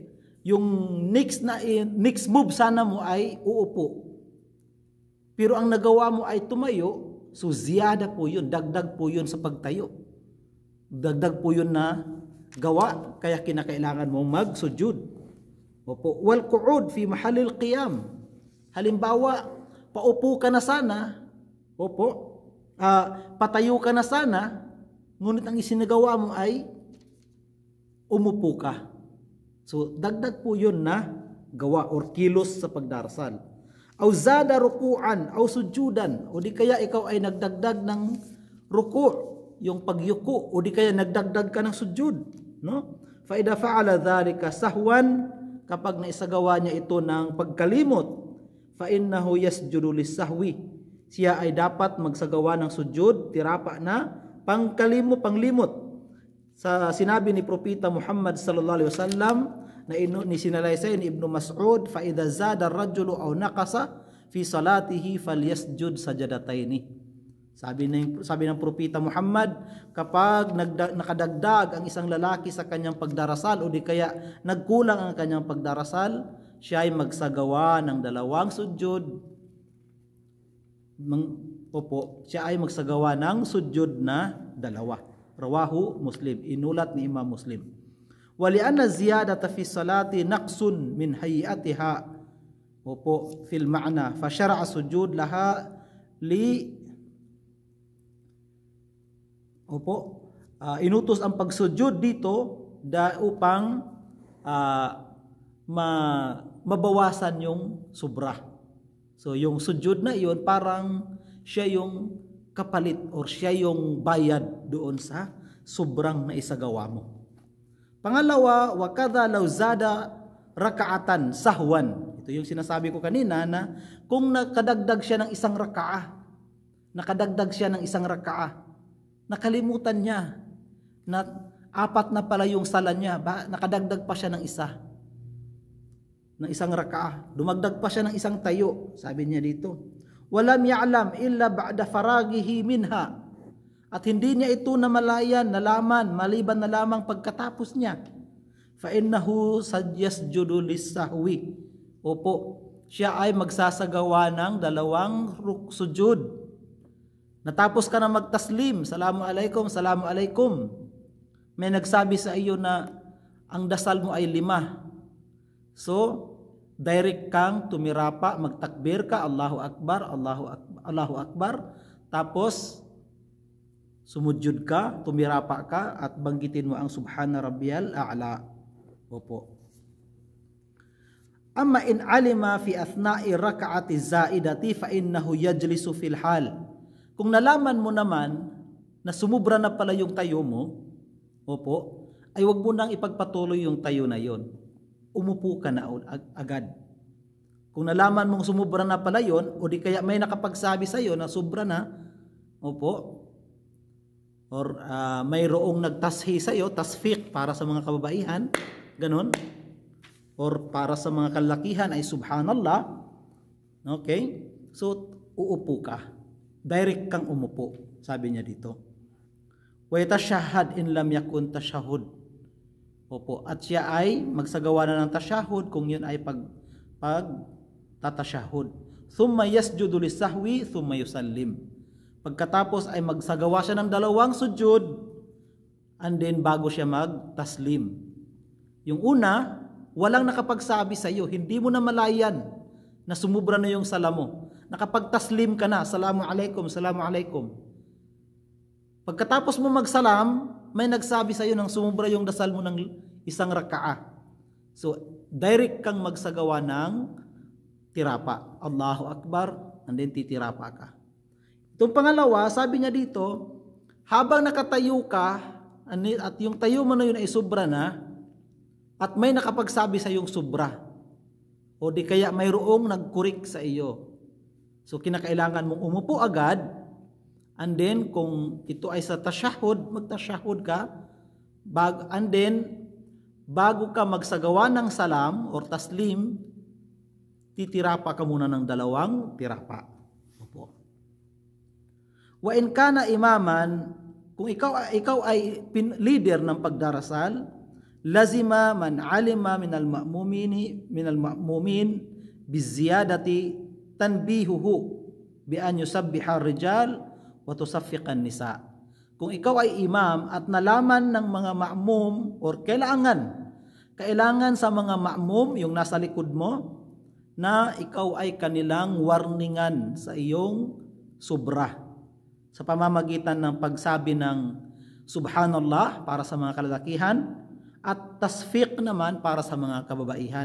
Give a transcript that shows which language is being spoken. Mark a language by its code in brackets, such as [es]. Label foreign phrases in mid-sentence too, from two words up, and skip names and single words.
[tl] Yung next move sana mo ay uupo. Pero ang nagawa mo ay tumayo, so ziyada po yun, dagdag po yun sa pagtayo. Dagdag po yun na gawa, kaya kinakailangan mong magsujud. Opo. [ar] والقعود في محل القيام. [tl] Halimbawa, paupo ka na sana, opo, patayo ka na sana, ngunit ang isinagawa mo ay umupo ka. So, dagdag po yun na gawa or kilos sa pagdarasal. [ar] أو زاد ركوعا أو سجودا, [tl] o di kaya ikaw ay nagdagdag ng ruku', yung pagyuko, o di kaya nagdagdag ka ng sujud, no? [ar] فإذا فعل ذلك سهوا, [tl] kapag naisagawa niya ito ng pagkalimot, [ar] فإنه يسجد للسهو, [tl] siya ay dapat magsagawa ng sujud, tirapa na panglimot. Sa sinabi ni Propeta Muhammad [ar] صلى الله عليه وسلم [tl] na sinalaysay ni Ibn Mas'ud, [ar] فإذا زاد الرجل أو نقص في صلاته فليسجد سجدتين. [tl] Sabi ng Propeta Muhammad, kapag nakadagdag ang isang lalaki sa kanyang pagdarasal o di kaya nagkulang ang kanyang pagdarasal, siya ay magsagawa ng 2 sujud. Siya ay magsagawa ng sujud na 2. Rawahu Muslim, inulat ni Imam Muslim. [ar] ولأن الزيادة في الصلاة نقص من هيئتها في المعنى فشرع السجود لها [tl] inutos ang pagsujud dito upang mabawasan yung sobra. So yung sujud na iyon, parang siya yung kapalit or siya yung bayad doon sa sobrang naisagawa mo. Pangalawa, [ar] وكذا لو زاد ركعة سهوا. [tl] Ito yung sinasabi ko kanina na kung nakadagdag siya ng 1 raka'a, nakalimutan niya na 4 na pala yung sala niya, nakadagdag pa siya ng 1. ng isang rakaah. Dumagdag pa siya ng isang tayo. Sabi niya dito, [ar] ولم يعلم إلا بعد فراغه منها. [tl] At hindi niya ito namalayan, nalaman, maliban na lamang pagkatapos niya. [ar] فإنه يسجد للسهو. [tl] Opo, siya ay magsasagawa ng 2 sujud. Natapos ka na magtaslim, [ar] السلام عليكم السلام عليكم. [tl] May nagsabi sa iyo na ang dasal mo ay 5. So, direct kang tumirapa, magtakbir ka, [ar] الله أكبر الله أكبر. [tl] Tapos, sumujud ka, tumirapa ka, at banggitin mo ang [ar] سبحان ربي الأعلى. [tl] Opo. [ar] أما إن علم في أثناء الركعة الزائدة فإنه يجلس في الحال. [tl] Kung nalaman mo naman na sumubra na pala yung tayo mo, opo, ay wag mo nang ipagpatuloy yung tayo na yon. Umupo ka na agad. Kung nalaman mong sumubra na pala yon, o di kaya may nakapagsabi sa iyo na sobra na, opo, or mayroong nagtashi sa iyo, tasfiq para sa mga kababaihan, ganon, or para sa mga kalakihan ay subhanallah, okay, so uupo ka, direct kang umupo, sabi niya dito. [ar] ويتشهد إن لم يكن تشهد. [tl] Opo, at siya ay magsagawa na ng tashahhud kung yun ay tatasahhud. [ar] ثم يسجد للسهو ثم يسلم. [tl] Pagkatapos ay magsagawa siya ng 2 sujud, [en] and then [tl] bago siya magtaslim. Yung una, walang nakapagsabi sa iyo, hindi mo na malayan na sumubra na yung sala mo. Nakapagtaslim ka na, [ar] السلام عليكم السلام عليكم. [tl] Pagkatapos mo magsalam, may nagsabi sa iyo nang sumubra yung dasal mo ng 1 rakaah. So, direct kang magsagawa ng tirapa. [ar] الله أكبر, [en] and then [tl] titirapa ka. Itong pangalawa, sabi niya dito, habang nakatayo ka, at yung tayo mo na yun ay sobra na, at may nakapagsabi sa iyong sobra, o di kaya mayroong nagkurik sa iyo. So, kinakailangan mong umupo agad, [en] and then [tl] kung ito ay sa tashahud, magtashahud ka, [en] and then [tl] bago ka magsagawa ng salam or taslim, titirapa ka muna ng 2 tirapa. Opo. [ar] وإن كان إماما, [tl] kung ikaw ay leader ng pagdarasal, [ar] لزم من علم من المأمومين بالزيادة تنبيهه بأن يسبح الرجال وتصفق النساء. [tl] Kung ikaw ay imam at nalaman ng mga ma'mum, or kailangan sa mga ma'mum, yung nasa likod mo, na ikaw ay kanilang warningan sa iyong sobra, sa pamamagitan ng pagsabi ng subhanallah para sa mga kalalakihan, at tasfiq naman para sa mga kababaihan.